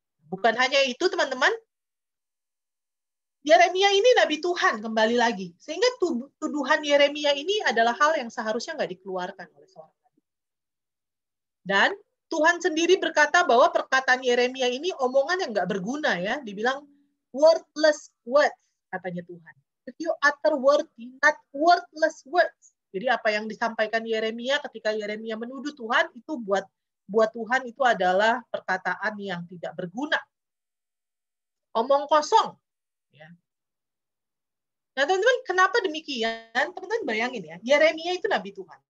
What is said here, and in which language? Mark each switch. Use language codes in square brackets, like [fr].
[id] Bukan hanya itu teman-teman, Yeremia ini nabi Tuhan kembali lagi. Sehingga tuduhan Yeremia ini adalah hal yang seharusnya nggak dikeluarkan oleh seorang nabi. Dan Tuhan sendiri berkata bahwa perkataan Yeremia ini omongan yang nggak berguna ya. Dibilang [en] worthless words, [id] katanya Tuhan. [en] If you utter worthy, not worthless words. [id] Jadi apa yang disampaikan Yeremia ketika Yeremia menuduh Tuhan, itu buat Tuhan itu adalah perkataan yang tidak berguna. Omong kosong. Ya. Nah teman-teman, kenapa demikian? Teman-teman bayangin ya, Yeremia itu nabi Tuhan.